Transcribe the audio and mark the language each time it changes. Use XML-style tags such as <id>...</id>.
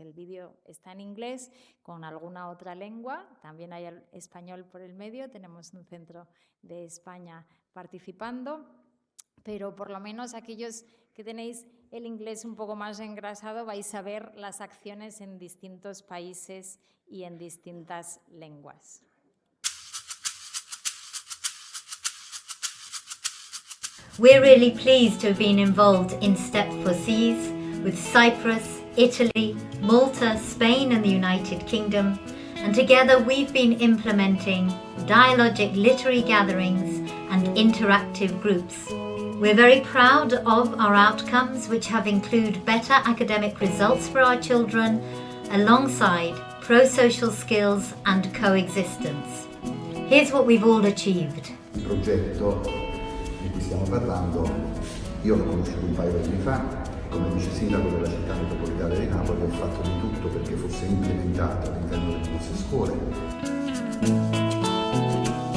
<es>El vídeo está en inglés con alguna otra lengua, también hay el español por el medio, tenemos un centro de España participando, pero por lo menos aquellos que tenéis el inglés un poco más engrasado vais a ver las acciones en distintos países y en distintas lenguas.</es> <en>We're really pleased to have been involved in Step for SIAS with Cyprus, Italy, Malta, Spain and the United Kingdom, and together we've been implementing dialogic literary gatherings and interactive groups. We're very proud of our outcomes, which have included better academic results for our children alongside pro-social skills and coexistence. Here's what we've all achieved.</en> <it>Il progetto di cui stiamo parlando, io l'ho conosciuto un paio di anni fa, come vice sindaco della città metropolitana di Napoli ho fatto di tutto perché fosse implementato all'interno delle nostre scuole.</it>